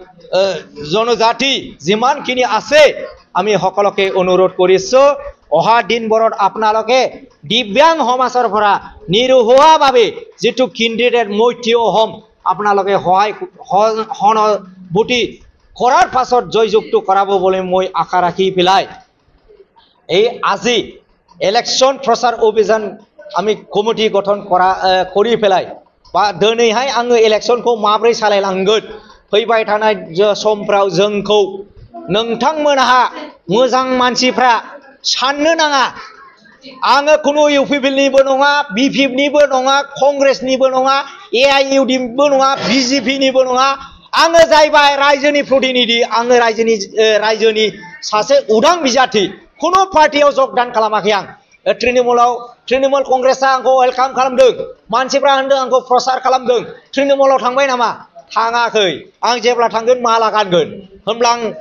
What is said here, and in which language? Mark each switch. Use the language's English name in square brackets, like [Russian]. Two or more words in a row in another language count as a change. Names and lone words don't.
[Assamese] জনজাতি যিমানখিনি আছে আমি সকলোকে অনুৰোধ কৰিছো অহা দিনবোৰত আপোনালোকে দিব্যাং সমাজৰ পৰা নিৰুহুৱাভাৱে যেটো ক্যান্ডিডেট মই থিয় হ'ম আপোনালোকে সহানুভূতি কৰাৰ পাছত জয়যুক্ত কৰাব বুলি মই আশা ৰাখি পেলাই এই আজি ইলেকশন প্ৰচাৰ অভিযান আমি কমিটি গঠন কৰি পেলাই বা [Bodo] দিनैहाय आङो इलेक्शनखौ माब्रै सालायलांगोन फैबाय थानाय समफ्राव जोंखौ नोंथांमोनहा मोजां मानसिफ्रा साननो नाङा आङो कुनु इउपिपिनिबो नङा बिपिएफनिबो नङा कंग्रेसनिबो नङा एआइइउडिनिबो नङा बिजेपिनिबो नङा आङो जाहैबाय रायजोनि प्रतिनिधि आङो रायजोनि सासे उदां बिजाथि कुनु पार्टियाव योगदान खालामाखै आं तृणमूल कंग्रेसा आंखौ वेलकाम खालामदों मानसिफ्रा होनदों आंखौ प्रचार खालामदों तृणमूलाव थांबाय नामा थाङाखै आं जेब्ला थांगोन माला गानगोन होमब्ला